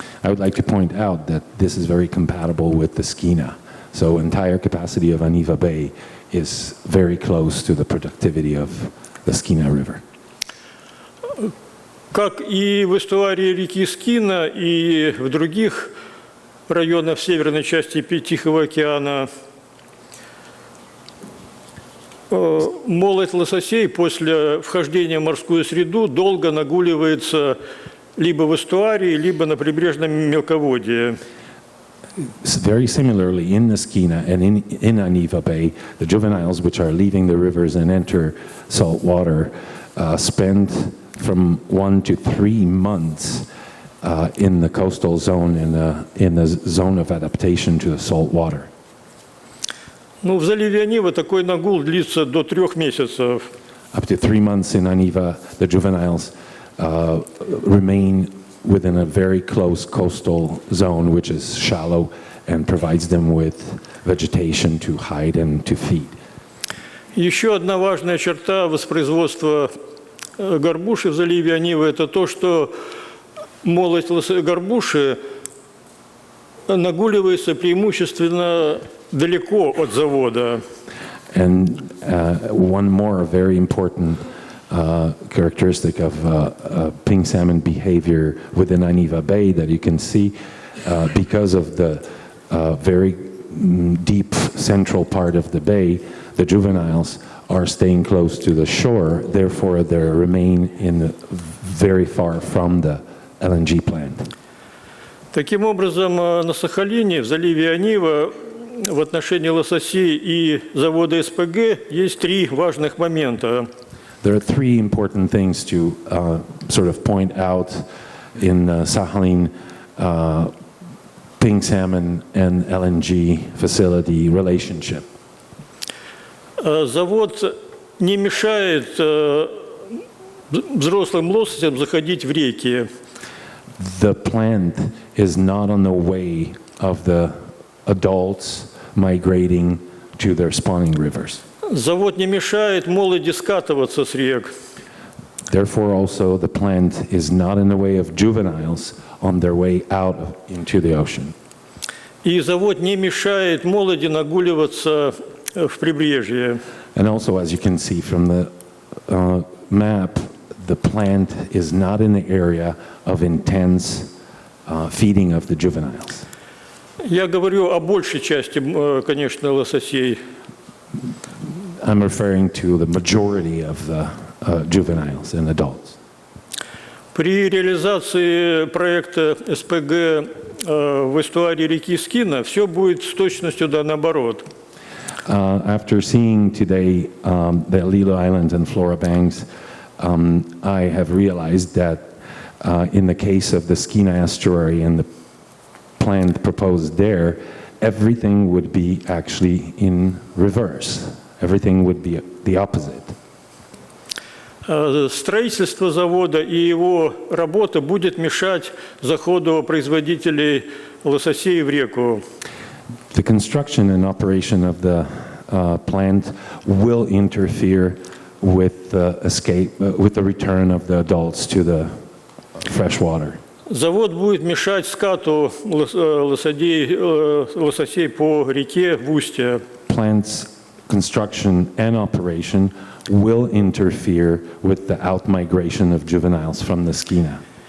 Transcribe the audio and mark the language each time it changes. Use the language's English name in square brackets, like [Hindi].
[English] I would like to point out that this is very compatible with the Skina. So entire capacity of Aniva Bay is very close to the productivity of the Skina River. [Russian] Как и в эстуарии реки Скина и в других районах северной части Тихого океана, молоть лососей после вхождения в морскую среду долго нагуливается либо в эстуарии, либо на прибрежном мелководье. [English] Very similarly, in the Skina and in Aniva Bay, the juveniles which are leaving the rivers and enter salt water spend from 1 to 3 months in the coastal zone, in the zone of adaptation to the salt water. [Russian] Ну, в заливе Анива такой нагул длится до 3 месяцев. [English] Up to 3 months in Aniva, the juveniles remain within a very close coastal zone, which is shallow and provides them with vegetation to hide and to feed. [Russian] Еще одна важная черта воспроизводства горбуши в заливе Анива – это то, что молоть горбуши нагуливается преимущественно далеко от завода. [English] And one more very important characteristic of pink salmon behavior within Aniva Bay that you can see because of the very deep central part of the bay, the juveniles are staying close to the shore, therefore they remain very far from the LNG plant. [Russian] Таким образом, на Сахалине, в заливе Анива, в отношении лососей и завода СПГ есть 3 важных момента. [English] There are 3 important things to sort of point out in Sakhalin pink salmon and LNG facility relationship. [Russian] Завод не мешает взрослым лососям заходить в реки. [English] The plant is not on the way of the adults migrating to their spawning rivers. [Russian] Завод не мешает молоди скатываться с рек. [English] Therefore, also, the plant is not in the way of juveniles on their way out into the ocean. [Russian] И завод не мешает молоди нагуливаться в прибрежье. [English] And also, as you can see from the map, the plant is not in the area of intense feeding of the juveniles. [Russian] Я говорю о большей части, конечно, лососей. [English] I'm referring to the majority of the juveniles and adults. [Russian] При реализации проекта СПГ в эстуаре реки Скина все будет с точностью да наоборот. [English] After seeing today the Lelu Islands and Flora Banks, I have realized that in the case of the Skeena estuary and the plant proposed there, everything would be actually in reverse. Everything would be the opposite. [Russian] Строительство завода и его работа будет мешать заходу производителей лососей в реку. [English] The construction and operation of the plant will interfere with the with the return of the adults to the fresh water. [Russian] Завод будет мешать скату лососей по реке в устье. [English] Plant's construction and operation will interfere with the outmigration of juveniles from the Skeena.